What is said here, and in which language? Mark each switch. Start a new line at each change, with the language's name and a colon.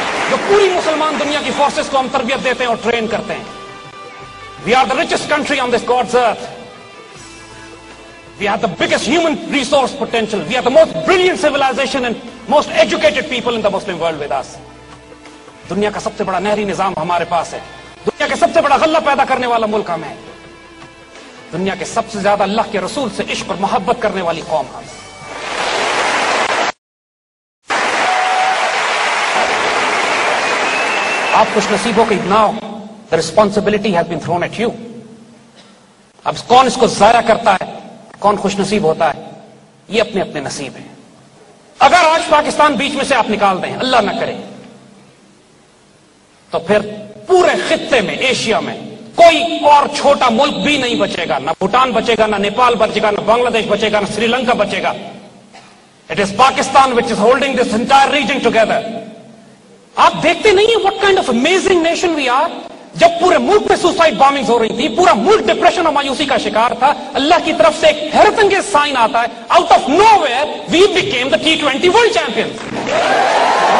Urdu: جو پوری مسلمان دنیا کی فورسز کو ہم تربیت دیتے ہیں اور ٹرین کرتے ہیں.
English: We are the richest country on this God's earth. We are the biggest human resource potential. We are the most brilliant civilisation and most educated people in the Muslim world with us.
Urdu: دنیا کا سب سے بڑا نہری نظام ہمارے پاس ہے. دنیا کے سب سے بڑا غلہ پیدا کرنے والا ملک ہم ہے. دنیا کے سب سے زیادہ اللہ کے رسول سے عشق اور محبت کرنے والی قوم ہم ہے. آپ خوش نصیب ہو کہ
English: Now the responsibility has been thrown at you.
Urdu: اب کون اس کو ضائع کرتا ہے, کون خوش نصیب ہوتا ہے, یہ اپنے اپنے نصیب ہیں. اگر آج پاکستان بیچ میں سے آپ نکال دیں, اللہ نہ کرے, تو پھر پورے خطے میں, ایشیا میں کوئی اور چھوٹا ملک بھی نہیں بچے گا. نہ بھوٹان بچے گا, نہ نیپال بچے گا, نہ بنگلہ دیش بچے گا, نہ سری لنکا بچے گا.
English: It is Pakistan which is holding this entire region together.
Urdu: آپ دیکھتے نہیں ہیں
English: what kind of amazing nation we are.
Urdu: جب پورے ملک میں سوسائڈ بامبنگز ہو رہی تھی, پورا ملک ڈپریشن اور مایوسی کا شکار تھا, اللہ کی طرف سے ایک حیرت انگیز سائن آتا ہے,
English: Out of know where we became the T20 world champion.